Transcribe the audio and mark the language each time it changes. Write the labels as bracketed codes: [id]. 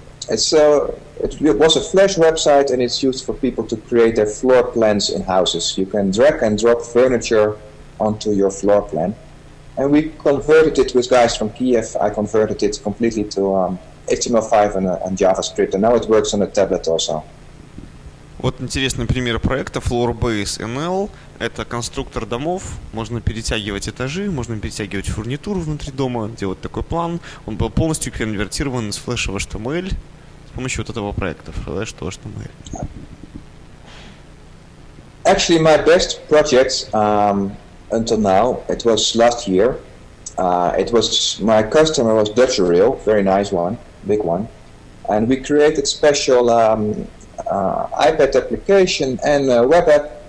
[en] It was a Flash website and it's used for people to create their floor plans in houses. You can drag and drop furniture onto your floor plan. And we converted it with guys from Kiev. I converted it completely to HTML5 and JavaScript, and now it works on a tablet also. [ru] Вот интересный пример проекта Floorbase NL. Это конструктор домов. Можно перетягивать этажи, можно перетягивать фурнитуру внутри дома, делать такой план. Он был полностью конвертирован из Flash в HTML с помощью вот этого проекта Flash to HTML. [en] Actually, my best project until now, it was last year. My customer was Dutch Rail, very nice one, big one, and we created special iPad application and web app.